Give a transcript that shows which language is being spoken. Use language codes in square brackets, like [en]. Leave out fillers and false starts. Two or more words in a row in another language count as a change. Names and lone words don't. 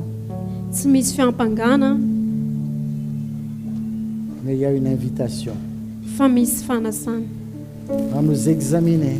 [mg] tsy misy fiampangana [fr] mais il y a une invitation [mg] fa misy fanasana [fr] à nous examiner